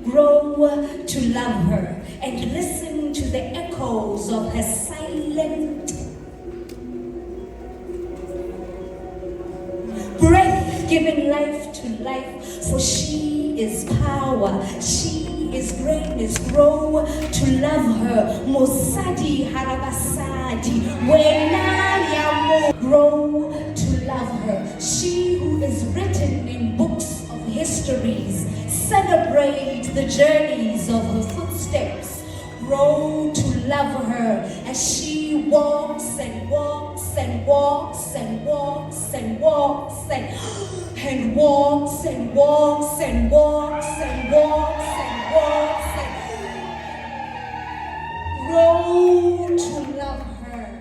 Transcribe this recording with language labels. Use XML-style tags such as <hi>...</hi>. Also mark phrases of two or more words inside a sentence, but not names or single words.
<en>Grow to love her and listen to the echoes of her silent breath giving life to life, for she is power, she is greatness. Grow to love her.</en> <st>Mosadi harabasadi, wena yamo.</st> <en>Grow to love her. She who is written in books of histories. Celebrate the journeys of her footsteps. Grow to love her as she walks and walks and walks and walks and walks and walks and walks and walks and walks and walks and grow to love her.</en>